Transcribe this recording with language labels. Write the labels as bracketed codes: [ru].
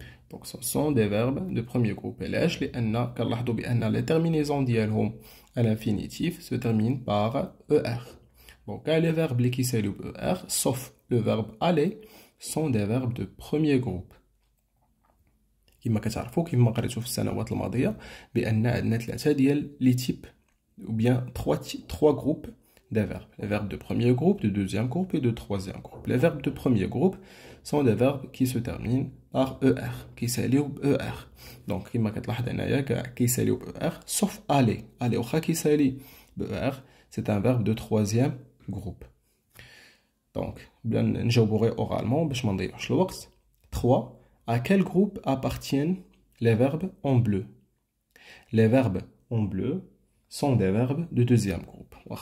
[fr] Donc ce sont des verbes de premier groupe. Et là, les terminaisons [ar] ديالهم [fr] à l'infinitif se terminent par ER. Donc les verbes qui s'élèvent ER, sauf le verbe aller, sont des verbes de premier groupe. [ar] كما كتعرفوا كما قريتوا في السنوات الماضيه بان عندنا ثلاثه ديال لي تيب [fr] ou bien trois groupes des verbes. Les verbes de premier groupe, de deuxième groupe et de troisième groupe. Les verbes de premier groupe sont des verbes qui se terminent par ER, qui s'allient ER. Donc, [ar] كما كتلاحظ هنايا [fr] qui s'allient ER, sauf aller. Aller [ar] واخا [fr] qui s'allie ER, c'est un verbe de troisième groupe. [ar] Donc, نجاوبوا [fr] oralement [ar] باش ما نضيعوش الوقت. [fr] 3. À quel groupe appartiennent les verbes en bleu? Les verbes en bleu sont des verbes de deuxième groupe.